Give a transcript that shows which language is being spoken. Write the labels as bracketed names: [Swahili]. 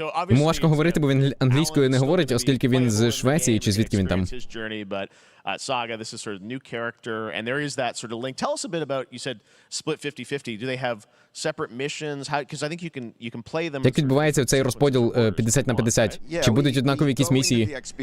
[Ukrainian] Йому важко говорити, бо він англійською не говорить, оскільки він з Швеції, чи звідки він там. [English] Saga, this is sort of new character, and there is that sort of link. Tell us a bit about, you said split 50-50. Do they have separate missions? How, because I think you can play them. [Ukrainian] Як відбувається цей розподіл 50 на 50? Чи будуть однакові якісь місії?